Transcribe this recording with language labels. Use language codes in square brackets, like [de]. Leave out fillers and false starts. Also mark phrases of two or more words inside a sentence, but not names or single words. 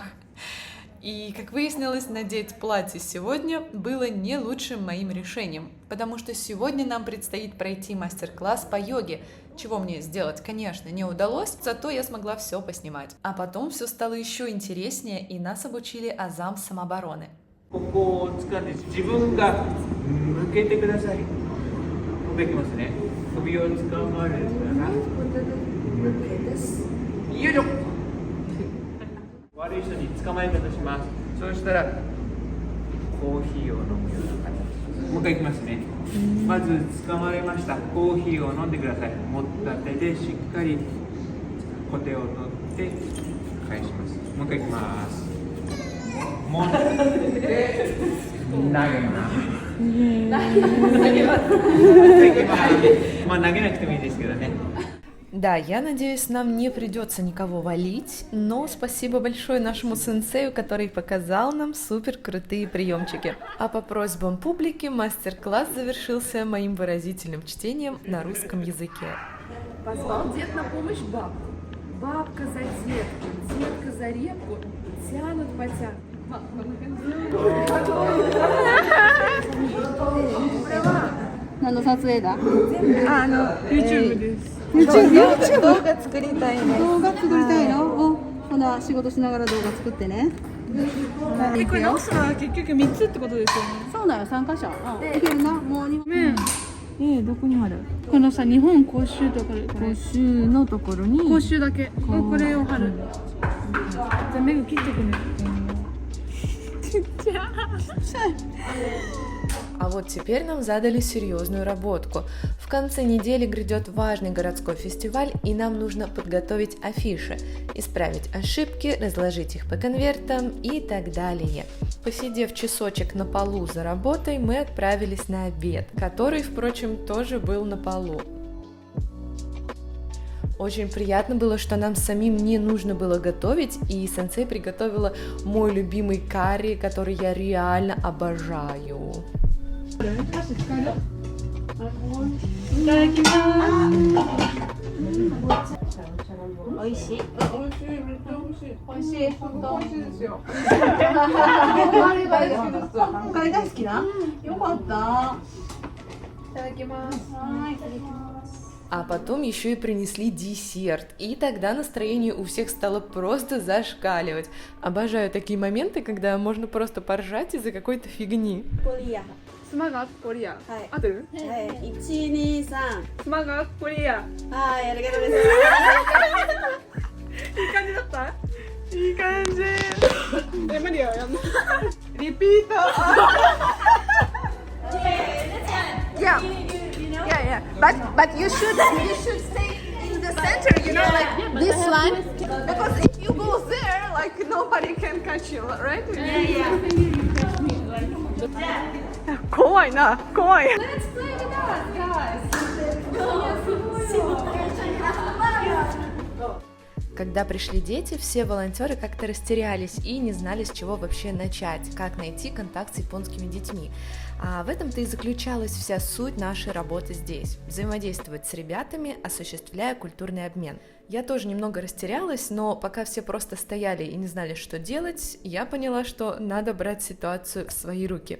[ru] И, как выяснилось, надеть платье сегодня было не лучшим моим решением, потому что сегодня нам предстоит пройти мастер-класс по йоге, чего мне сделать, конечно, не удалось, зато я смогла все поснимать. А потом все стало еще интереснее, и нас обучили азам самообороны. [ja] ここを掴んで自分が向けてください。できますね。首を掴まれたら、よいしょ。悪い人に捕まえ方します。そうしたらコーヒーを飲むような感じ。もう一回いきますね。まず掴まれました。コーヒーを飲んでください。持った手でしっかりコテを取って返します。もう一回いきます。もう投げます。まあ投げなくてもいいですけどね。 [ru] Да, я надеюсь, нам не придется никого валить, но спасибо большое нашему сенсею, который показал нам супер крутые приемчики. А по просьбам публики мастер-класс завершился моим выразительным чтением на русском языке. Позвал дед на помощь бабку. Бабка за детку, детка за репку, тянут-потянут. [ja] 何の撮影だ？ YouTube です。 YouTube 動画作りたいね。動画作りたいの？お、ほな仕事しながら動画作ってね。これ直すのは結局3つってことですよね。そうだよ、3箇所。いけるな、もう2本。どこに貼る？このさ、日本講習とかで講習のところに講習だけ。これを貼る。じゃあメグ切ってくね。 [ru] А вот теперь нам задали серьезную работку. В конце недели грядет важный городской фестиваль, и нам нужно подготовить афиши, исправить ошибки, разложить их по конвертам и так далее. Посидев часочек на полу за работой, мы отправились на обед, который, впрочем, тоже был на полу. Очень приятно было, что нам самим не нужно было готовить, и сенсей приготовила мой любимый карри, который я реально обожаю. [ja] いただきます。美味しい。美味しい、めっちゃ美味しい。美味しい。本当。美味しいですよ。カレー大好きです。カレー大好きな？よかった。いただきます。はい、いただきます。 [ru] А потом еще и принесли десерт, и тогда настроение у всех стало просто зашкаливать. Обожаю такие моменты, когда можно просто поржать из-за какой-то фигни. ポリア。スマガポリア。 [ja] はい合ってる？はい、1、2、3。スマガポリア。はい、ありがとうございいい感じだった？いい感じ。無理よ、やんな。リピート。Yeah. [en] Yeah. But you should stay in the center, you know, like this line. Because if you go there, like nobody can catch you, right? Yeah. [ja] 怖いな、怖い。 [en] Let's play with us, guys. [ru] Когда пришли дети, все волонтеры как-то растерялись и не знали, с чего вообще начать, как найти контакт с японскими детьми. А в этом-то и заключалась вся суть нашей работы здесь – взаимодействовать с ребятами, осуществляя культурный обмен. Я тоже немного растерялась, но пока все просто стояли и не знали, что делать, я поняла, что надо брать ситуацию в свои руки.